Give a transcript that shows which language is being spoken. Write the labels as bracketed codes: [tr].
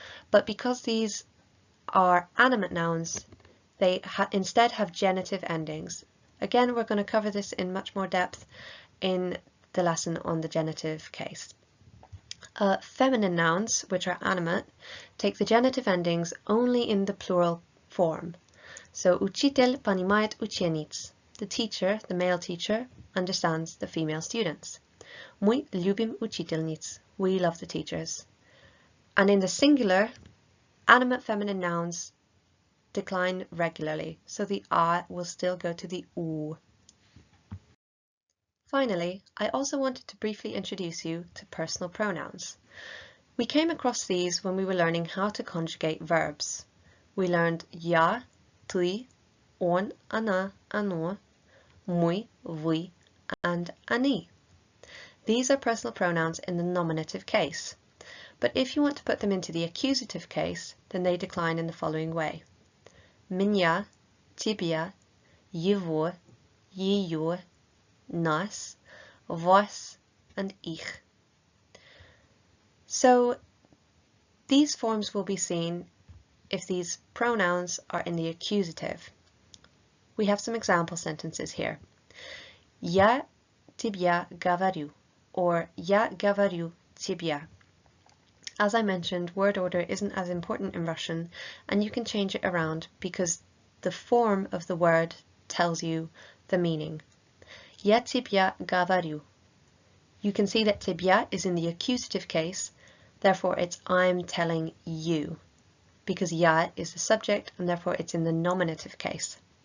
[en] But because these are animate nouns, they instead have genitive endings. Again, we're going to cover this in much more depth in the lesson on the genitive case. Feminine nouns, which are animate, take the genitive endings only in the plural form. [ru] So учитель понимает учениц. [en] The teacher, the male teacher, understands the female students. [ru] Мы любим учительниц. [en] We love the teachers. And in the singular, animate feminine nouns decline regularly, so the A will still go to the U. Finally, I also wanted to briefly introduce you to personal pronouns. We came across these when we were learning how to conjugate verbs. We learned я, ты, он, она, оно, мы, вы, and они. These are personal pronouns in the nominative case, but if you want to put them into the accusative case, then they decline in the following way. [ru] Меня, тебя, его, ее, нас, вас, and ich. [en] So these forms will be seen if these pronouns are in the accusative. We have some example sentences here. [ru] Я тебя говорю, or я говорю тебя. [en] As I mentioned, word order isn't as important in Russian, and you can change it around because the form of the word tells you the meaning. [ru] Я тебя говорю. [en] You can see that тебя is in the accusative case, therefore it's I'm telling you, because я is the subject and therefore it's in the nominative case.